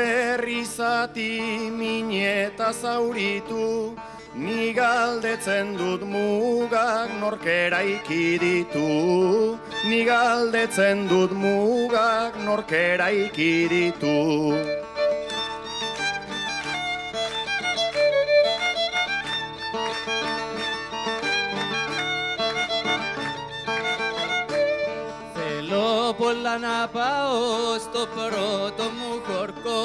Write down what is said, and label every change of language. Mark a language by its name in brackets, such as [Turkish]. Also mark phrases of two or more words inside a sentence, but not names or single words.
[Basque] herrizati mineta zauritu, ni galdetzen dut mugak nork eraiki ditu, ni galdetzen dut mugak nork eraiki ditu. [Greek] Θέλω πολλά να πάω στο πρώτο μου χορκό.